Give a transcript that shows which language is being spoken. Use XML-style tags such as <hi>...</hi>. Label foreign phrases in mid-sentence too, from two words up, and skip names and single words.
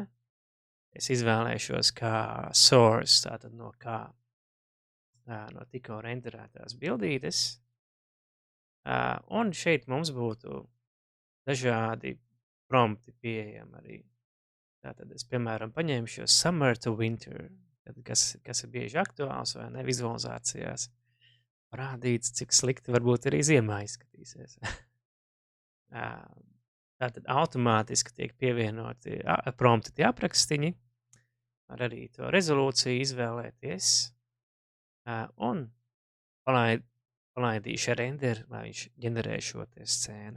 <lv>Es izvēlēšos kā source, tātad no tikko renderētās bildītes. Un šeit mums būtu dažādi prompti pieejami arī. Tātad es, piemēram, paņemšu</lv> <en>summer to winter,</en> <lv>kas ir bieži aktuāls vai ne vizualizācijās. Parādīts, cik slikti varbūt arī ziemā izskatīsies. Tātad automātiski tiek pievienoti prompti tie aprakstiņi, var arī to rezolūciju izvēlēties un palaidīšu render, lai viņš ģenerē šo te scēnu.</lv>